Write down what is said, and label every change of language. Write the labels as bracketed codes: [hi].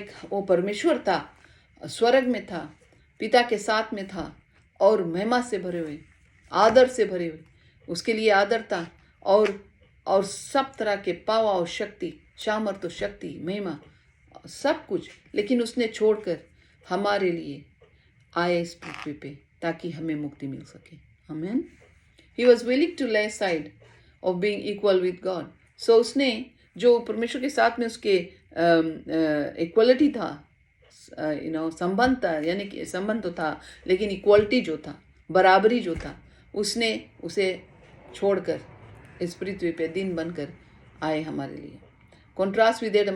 [hi] वो परमेश्वर था, स्वर्ग में था, पिता के साथ में था, और महिमा से भरे हुए, आदर से भरे हुए, उसके लिए आदर था, और सब तरह के पावा और शक्ति, सामर्थ और शक्ति, महिमा, सब कुछ, लेकिन उसने छोड़कर हमारे लिए आए इस पृथ्वी पे ताकि हमें मुक्ति मिल सके। आमीन। [en] He was willing to lay aside of being equal with God. [hi] So उसने जो परमेश्वर के साथ में उसके इक्वलिटी था, संबंध था, यानी कि संबंध तो था, लेकिन इक्वलिटी जो था, बराबरी जो था, उसने उसे छोड़कर इस पृथ्वी पे दिन बनकर आए हमारे लिए। [en] Contrast with Adam.